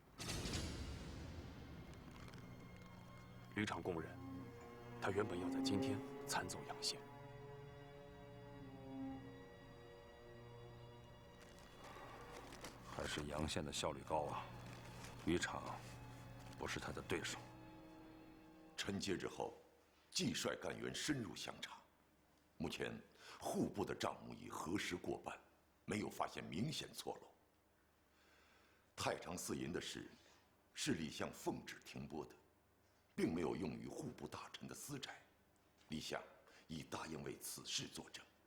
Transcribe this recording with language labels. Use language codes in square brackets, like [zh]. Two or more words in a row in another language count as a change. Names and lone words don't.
[zh] 吕敞供認，他原本要在今天參奏陽憲。還是陽憲的效率高啊，吕敞不是他的對手。臣接旨後，季帥幹員深入詳查，目前戶部的賬目已核實過半，沒有發現明顯錯漏。太常寺銀的事，是李相奉旨停撥的，並沒有用於戶部大臣的私宅，李相已答應為此事作證。